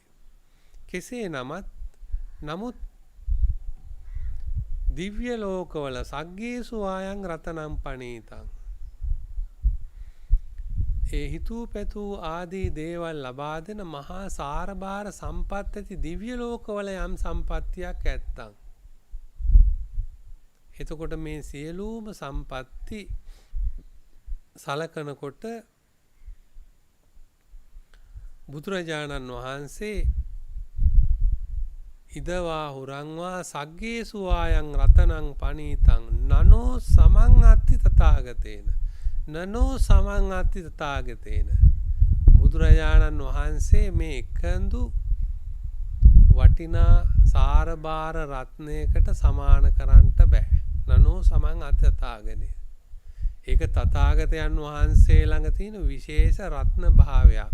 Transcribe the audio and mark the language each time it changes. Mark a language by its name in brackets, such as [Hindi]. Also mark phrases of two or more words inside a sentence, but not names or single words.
[Sinhala] කෙසේ නමුත් දිව්‍ය ලෝකවල [Pali] සග්ගේසු ආයන් රතනම් පනීතං [Sinhala] ඒ හිතූ පැතූ ආදී දේවල් ලබා දෙන මහා සාරබාර සම්පත් ඇති දිව්‍ය ලෝකවල යම් සම්පත්තියක් ඇත්තම් එතකොට මේ සියලුම සම්පatti සලකනකොට බුදුරජාණන් වහන්සේ [Pali] ඉදවා හුරංවා සග්ගේසු ආයන් රතනං පනීතං නනෝ සමං අත්ති තථාගතේන නනෝ සමං අත්ති තථාගතේන [Sinhala] බුදුරජාණන් වහන්සේ මේ එකඳු වටිනා සාරබාර රත්නයකට සමාන කරන්නට බෑ. [Pali] නනෝ සමං අත්ති තථාගතේන [Sinhala] ඒක තථාගතයන් වහන්සේ ළඟ තියෙන විශේෂ රත්න භාවයක්.